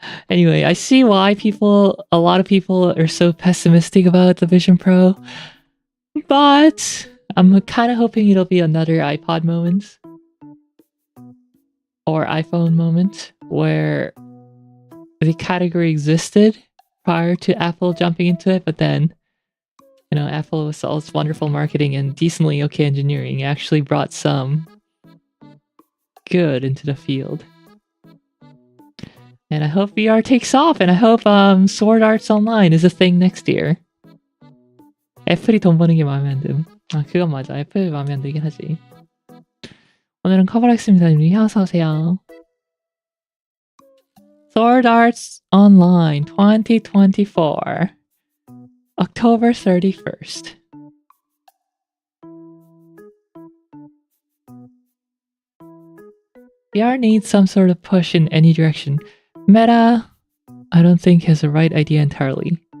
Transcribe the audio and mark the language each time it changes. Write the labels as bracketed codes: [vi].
[en] Anyway, I see why a lot of people are so pessimistic about the Vision Pro, but I'm kind of hoping it'll be another iPod moment or iPhone moment where the category existed prior to Apple jumping into it, but then, Apple with all its wonderful marketing and decently okay engineering actually brought some good into the field. And I hope VR takes off, and I hope Sword Arts Online is a thing next year. [ko] 애플이 돈 버는 게 마음에 안 듦. 그건 맞아. 애플이 마음에 안 들긴 하지. 오늘은 커버하겠습니다. 님이 어서 오세요. [en] Sword Arts Online 2024 October 31st. VR needs some sort of push in any direction. Meta, I don't think has the right idea entirely.